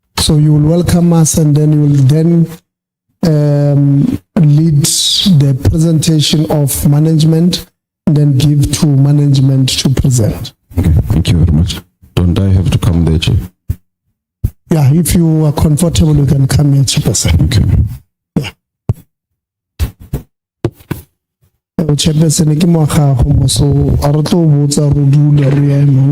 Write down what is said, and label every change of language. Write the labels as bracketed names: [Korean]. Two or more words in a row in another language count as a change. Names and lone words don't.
[English] So you will welcome us and then you will then lead the presentation of management and then give to management to present. Okay, thank you very much. Don't I have to come there, Chair? Yeah, if you are comfortable, you can come here, Chairperson. Okay. Yeah. Chairperson, [Tswana] ke mo gago mo, so a re tlo botsa re dula re ya mo.